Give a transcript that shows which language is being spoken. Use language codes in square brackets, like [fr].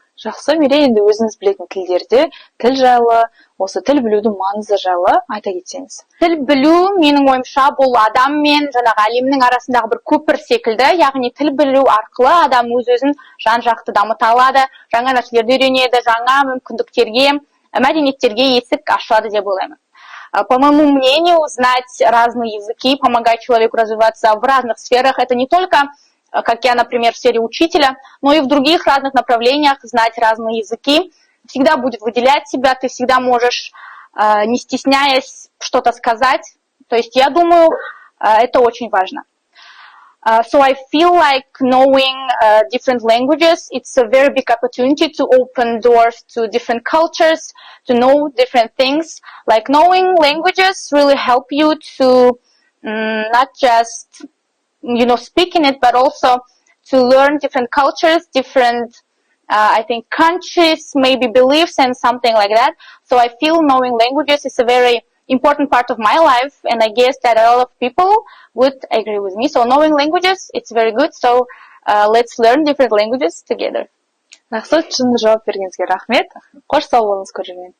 [kk] Жақсы, Мирей, енді өзіңіз білетін тілдерде тіл жайлы, осы тіл білудің маңызы жайлы айта кетсеңіз. Тіл білу, менің ойымша, бұл адам мен жаңағы әлемнің арасындағы бір көпір секілді. Яғни тіл білу арқылы адам өз-өзін жан-жақты дамыта алады, жаңа нәрселерді үйренеді, жаңа мүмкіндіктерге, мәдениеттерге есік ашады деп ойлаймын. [ru] По моему мнению, знать разные языки, помогать человеку развиваться в разных сферах, это не только как я, например, в сфере учителя, но и в других разных направлениях знать разные языки всегда будет выделять себя, ты всегда можешь, не стесняясь, что-то сказать. То есть я думаю, это очень важно. [en] So I feel like knowing different languages, it's a very big opportunity to open doors to different cultures, to know different things. Like knowing languages really help you to not just speaking it, but also to learn different cultures, different, I think, countries, maybe beliefs and something like that. So I feel knowing languages is a very important part of my life, and I guess that a lot of people would agree with me. So knowing languages, it's very good. So let's learn different languages together. [kk] Жақсы, шынды жауап бергеніңізге рахмет. Қош сау болыңыз, көрермен.